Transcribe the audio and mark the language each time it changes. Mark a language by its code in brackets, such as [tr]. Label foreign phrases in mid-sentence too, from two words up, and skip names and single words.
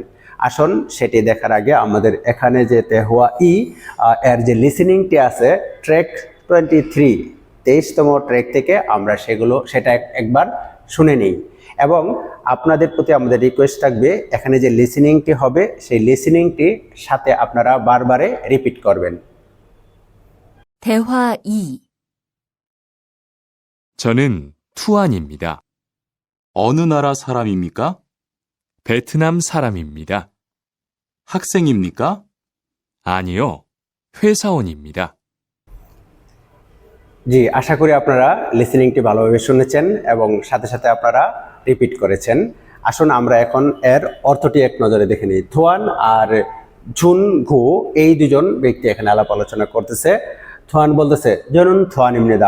[bn] আসুন সেটি দেখার আগে আমাদের এখানে যে তেহওয়া ই এর যে লিসেনিংটি আছে ট্র্যাক 23, 23তম ট্র্যাক থেকে আমরা সেটা একবার শুনে নিই। এবং আপনাদের প্রতি আমাদের রিকোয়েস্ট থাকবে, এখানে যে লিসেনিংটি হবে সেই লিসেনিংটি সাথে আপনারা বারবারে রিপিট করবেন। [ko] 대화 2. 저는 투안입니다. 어느 나라 사람입니까? 베트남 사람입니다. 학생입니까? 아니요, 회사원입니다. [bn] জি, আশা করি আপনারা লিসেনিংটি ভালোভাবে শুনেছেন এবং সাথে সাথে আপনারা রিপিট করেছেন। আসুন আমরা এখন এর অর্থটি এক নজরে দেখে নিই। থোয়ান আর ঝুন ঘু এই দুজন ব্যক্তি এখানে আলাপ আলোচনা করতেছে। থোয়ান বলতেছে [ko] 저는 투안입니다.